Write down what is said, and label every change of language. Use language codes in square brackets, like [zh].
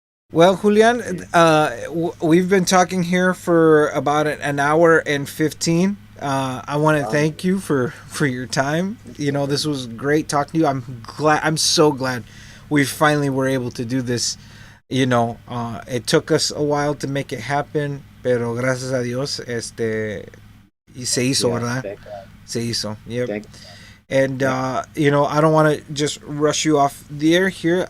[en] Well, Julian, we've been talking here for about an hour and 15. I want to thank you for your time. This was great talking to you. I'm so glad we finally were able to do this. It took us a while to make it happen, [es] pero gracias a Dios, y se hizo, ¿verdad? Se hizo. Yep. [en] And I don't want to just rush you off the air here.